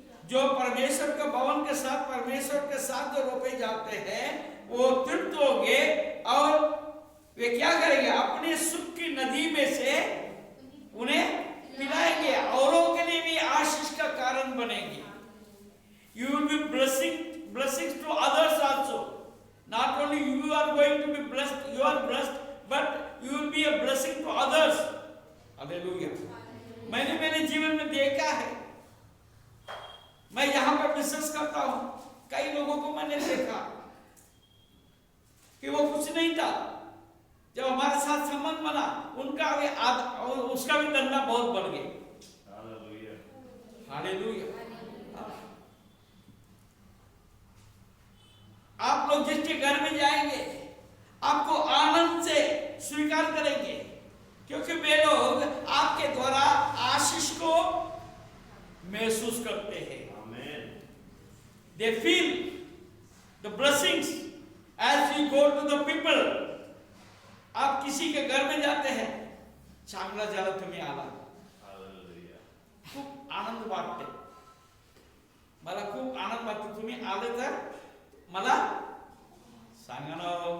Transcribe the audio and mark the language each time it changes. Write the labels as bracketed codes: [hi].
[hi] जो परमेश्वर के भवन के साथ, परमेश्वर के साथ जो रोपे जाते हैं वो तृप्त होंगे और वे क्या करेंगे, अपने सुख की नदी में से उन्हें पिलाएंगे, औरों के लिए भी आशीष का कारण बनेंगे। [en] You will be blessings to others also. Not only you are going to be blessed, you are blessed, but you will be a blessing to others. Hallelujah. [hi] मैंने मेरे जीवन में देखा है, मैं यहाँ पर बिजनेस करता हूँ, कई लोगों को मैंने देखा कि वो कुछ नहीं था, जब हमारे साथ संबंध बना उनका भी उसका भी धंधा बहुत बढ़ गया। हालेलुया। आप लोग जिसके घर में जाएंगे आपको आनंद से स्वीकार करेंगे, क्योंकि वे लोग आपके द्वारा आशीष को महसूस करते हैं। [en] they feel the blessings as we go to the people. [hi] आप किसी के घर में जाते हैं, [mr] चांगला झाला तुम्ही आला, [hi] हालेलुया. [mr] खूप आनंद वाटते, मला खूप आनंद वाटते. तुम्ही आले तर मला सांगा ना.